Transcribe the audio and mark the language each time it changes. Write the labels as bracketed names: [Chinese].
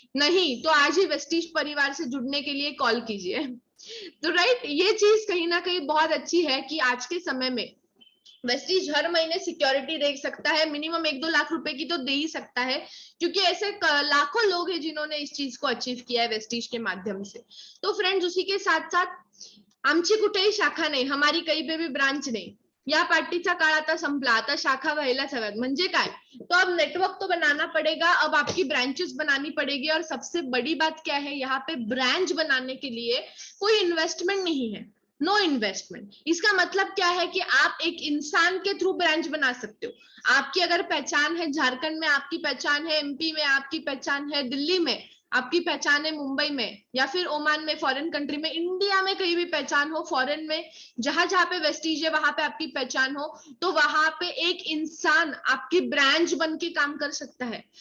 [Hindi] नहीं तो आज ही वेस्टीज परिवार से जुड़ने के लिए कॉल कीजिए। तो राइट, ये चीज कहीं ना कहीं बहुत अच्छी है कि आज के समय में वेस्टीज हर महीने सिक्योरिटी दे सकता है, मिनिमम 1-2 लाख रुपए की तो दे ही सकता है, क्योंकि ऐसे लाखों लोग हैं जिन्होंने इस चीज को अचीव किया है वेस्टीज के माध्यम से। तो फ्रेंड्स, उसी के साथ साथ [Marathi] आमची कुठेही शाखा नाही, हमारी काही बेबी ब्रांच नाही, या पार्टीचा काळ आता संपला, आता शाखा व्हायलाच हव्यात। म्हणजे काय, [Hindi] तो अब नेटवर्क तो बनाना पड़ेगा, अब आपकी ब्रांचेस बनानी पड़ेगी। और सबसे बड़ी बात क्या है, यहाँ पे ब्रांच बनाने के लिए कोई इन्वेस्टमेंट नहीं है, नो इन्वेस्टमेंट। इसका मतलब क्या है कि आप एक इंसान के थ्रू ब्रांच बना सकते हो। आपकी अगर पहचान है झारखंड में, आपकी पहचान है एमपी में, आपकी पहचान है दिल्ली में, आपकी पहचान है मुंबई में, या फिर ओमान में, फॉरेन कंट्री में, इंडिया में कहीं भी पहचान हो, फॉरेन में जहां जहां पे वेस्टीज है वहां पे आपकी पहचान हो, तो वहां पे एक इंसान आपकी ब्रांच बन के काम कर सकता है।